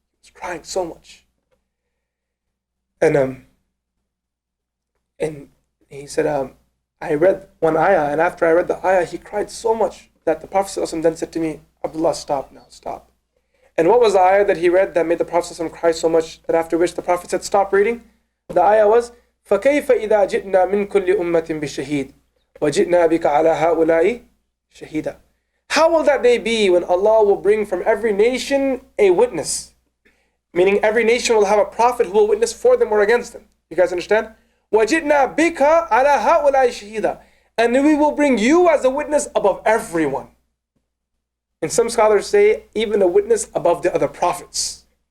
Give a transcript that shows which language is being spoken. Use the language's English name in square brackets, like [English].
[English] He was crying so much. And he said, I read one ayah, and after I read the ayah, he cried so much that the Prophet ﷺ then said to me, Abdullah, stop now, stop. And what was the ayah that he read that made the Prophet ﷺ cry so much that after which the Prophet said, stop reading? The ayah was, [Arabic] فَكَيْفَ إِذَا جِئْنَا مِنْ كُلِّ أُمَّةٍ بِشَهِيدٍ وَجِئْنَا بِكَ عَلَى هَؤُلَاءِ شَهِيدًا. [English] How will that day be when Allah will bring from every nation a witness? Meaning every nation will have a prophet who will witness for them or against them. You guys understand? [Arabic] وَجِئْنَا بِكَ عَلَى هَؤُلَاءِ شَهِيدًا. [English] And we will bring you as a witness above everyone. And some scholars say even a witness above the other prophets.